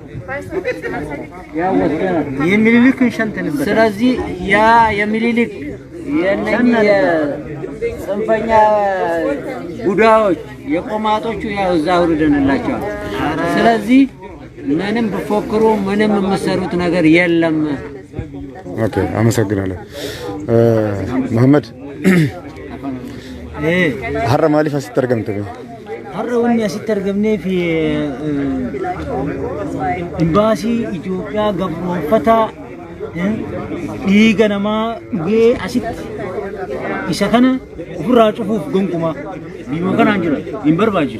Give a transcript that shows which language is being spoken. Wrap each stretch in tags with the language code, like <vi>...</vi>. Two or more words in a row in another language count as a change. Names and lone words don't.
<am>ያ ወስደናል። የሚኒሊክን ሸንተንበት። ስለዚህ ያ የሚኒሊክ የነኚህ ጽንፈኛ ቡዳዎች የቆማጦቹ ያው እዛ አውርደንላቸዋል። ስለዚህ ምንም ብፎክሩ ምንም የምትሰሩት ነገር የለም። ኦኬ አመሰግናለሁ። መሐመድ ሀረ ማሊፍ አስተርገምት</am> <om>har'a wanni asitti argamnee fi imbaasii Itoophiyaa gabroonfataa dhiiga namaa dhugee asitti isa kana ofirraa cufuuf gonkumaa biyya kanaan jira hin barbaachisu.</om>